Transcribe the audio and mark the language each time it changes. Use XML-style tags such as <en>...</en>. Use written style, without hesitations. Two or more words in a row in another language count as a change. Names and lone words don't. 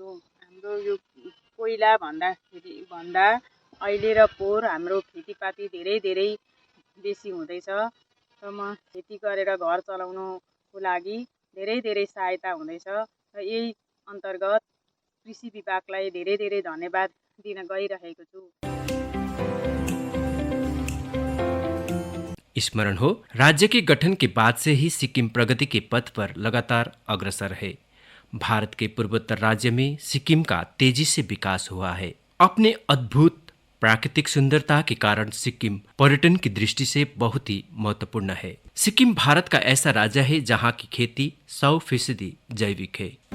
<ne>हाम्रो यो पहिला भन्दा अहिले र पोहोर हाम्रो खेतीपाती धेरै बेसी हुँदैछ र म खेती गरेर घर चलाउनको लागि धेरै सहायता हुँदैछ र यही अन्तर्गत कृषि विभागलाई धेरै धन्यवाद दिन गइरहेको छु।</ne> <hi>स्मरण हो, राज्य के गठन के बाद से ही सिक्किम प्रगति के पथ पर लगातार अग्रसर है। भारत के पूर्वोत्तर राज्य में सिक्किम का तेजी से विकास हुआ है। अपने अद्भुत प्राकृतिक सुंदरता के कारण सिक्किम पर्यटन की दृष्टि से बहुत ही महत्वपूर्ण है। सिक्किम भारत का ऐसा राज्य है जहाँ की खेती 100% जैविक है।</hi>